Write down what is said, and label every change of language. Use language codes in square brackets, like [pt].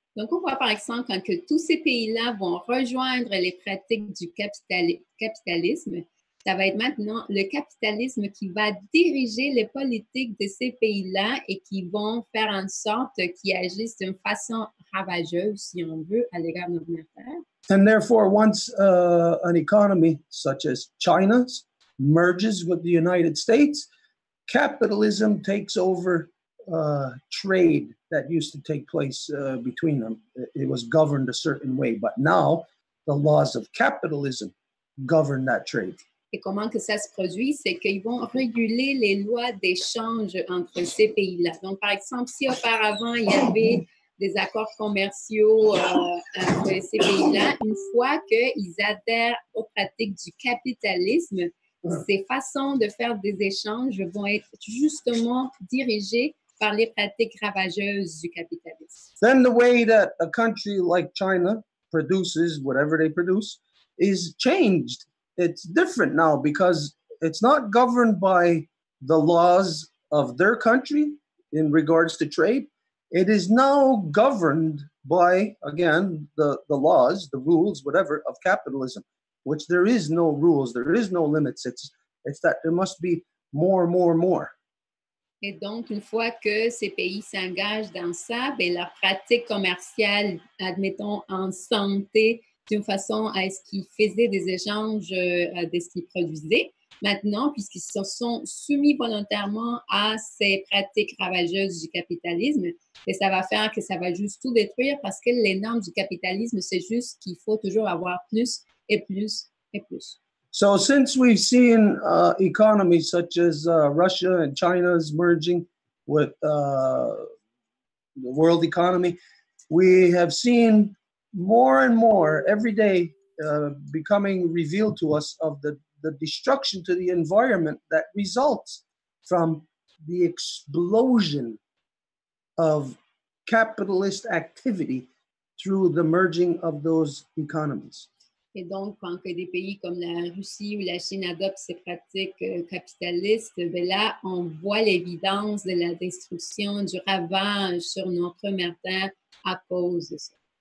[fr] Donc, on voit par exemple quand que tous ces pays-là vont rejoindre les pratiques du capitalisme, ça va être maintenant le capitalisme qui va diriger les politiques de ces pays-là et qui vont faire en sorte qu'ils agissent d'une façon ravageuse, si on veut, à l'égard de notre terre. [en] And therefore, once an economy such as China's merges with the United States, capitalism takes over trade that used to take place between them. It was governed a certain way, but now the laws of capitalism govern that trade. [fr] Et comment que ça se produit? C'est qu'ils vont réguler les lois d'échange entre ces pays-là. Donc, par exemple, si auparavant, il y avait des accords commerciaux entre ces pays-là, une fois qu'ils adhèrent aux pratiques du capitalisme, ces façons de faire des échanges vont être justement dirigées par les pratiques ravageuses du capitalisme. [en] Then the way that a country like China produces whatever they produce is changed. It's different now because it's not governed by the laws of their country in regards to trade. It is now governed by, again, the laws, the rules, whatever, of capitalism, which there is no rules, there is no limits. It's that there must be more. [fr] Et donc, une fois que ces pays s'engagent dans ça, bien, leurs pratiques commerciales, admettons, en santé, d'une façon à ce qu'ils faisaient des échanges de ce qu'ils produisaient. Maintenant, puisqu'ils se sont soumis volontairement à ces pratiques ravageuses du capitalisme, et ça va faire que ça va juste tout détruire parce que les normes du capitalisme, c'est juste qu'il faut toujours avoir plus et plus et plus. [en] So since we've seen economies such as Russia and China's merging with the world economy, we have seen more and more every day becoming revealed to us of the destruction to the environment that results from the explosion of capitalist activity through the merging of those economies. [fr] Et donc, quand que des pays comme la Russie ou la Chine adoptent ces pratiques capitalistes, bien là, on voit l'évidence de la destruction, du ravage sur notre mère Terre à cause de ça.